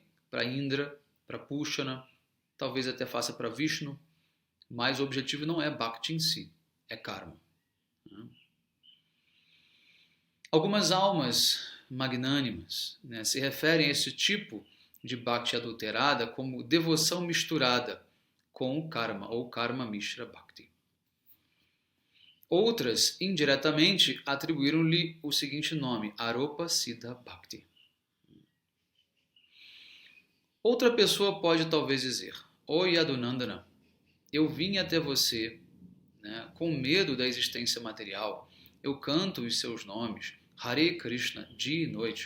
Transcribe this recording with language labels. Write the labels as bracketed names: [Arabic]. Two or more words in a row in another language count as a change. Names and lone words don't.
[Portuguese] Para Indra, para Pushana, talvez até faça para Vishnu, mas o objetivo não é Bhakti em si, é Karma. Algumas almas magnânimas, né, se referem a esse tipo de Bhakti adulterada como devoção misturada com o karma, ou [Sanskrit] karma mishra bhakti. [Portuguese] Outras, indiretamente, atribuíram-lhe o seguinte nome, [Sanskrit] Aropa Siddha Bhakti. [Portuguese] Outra pessoa pode talvez dizer, Ó Yadunandana, eu vim até você, né, com medo da existência material, eu canto os seus nomes, Hare Krishna, dia e noite.